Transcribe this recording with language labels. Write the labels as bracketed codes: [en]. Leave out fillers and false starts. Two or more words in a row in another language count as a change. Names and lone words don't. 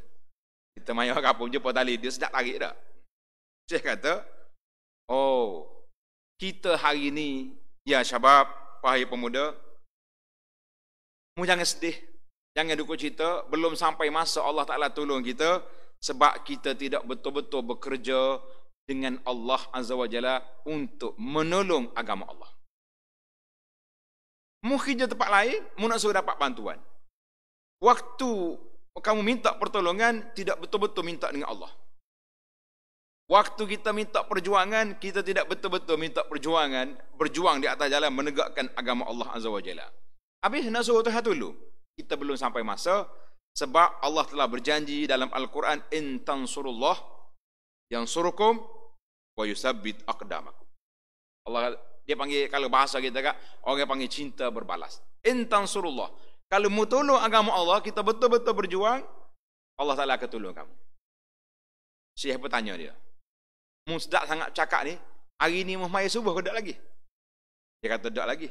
[ms] Kita main orang kapung, jumpa tali dia, sedap tarik tak? Saya kata, oh, kita hari ni, [ar] يا شباب, [ms] wahai pemuda, mu jangan sedih, jangan duka cita, belum sampai masa [ar] الله تعالى [ms] tolong kita, sebab kita tidak betul-betul bekerja dengan [ar] الله عز وجل [ms] untuk menolong agama Allah. Mu kerja tempat lain, mu nak suruh dapat bantuan. Waktu kamu minta pertolongan, tidak betul-betul minta dengan Allah. Waktu kita minta perjuangan, kita tidak betul-betul minta perjuangan, berjuang di atas jalan menegakkan agama [ar] الله عز وجل. [ms] Habis nak suruh Tuhan dulu. Kita belum sampai masa, sebab Allah telah berjanji dalam Al-Quran, [ar] إن تنصروا الله ينصركم ويثبت أقدامكم. [ms] Allah dia panggil, kalau bahasa kita kan, orang panggil cinta berbalas. [ar] إن تنصروا الله. [ms] Kalau mu tolong agama Allah, kita betul-betul berjuang, [ar] الله تعالى [ms] akan tolong kamu. Syekh bertanya dia, mu sedap sangat cakap ni, hari ni mu mai subuh ke tak lagi? Dia kata tak lagi.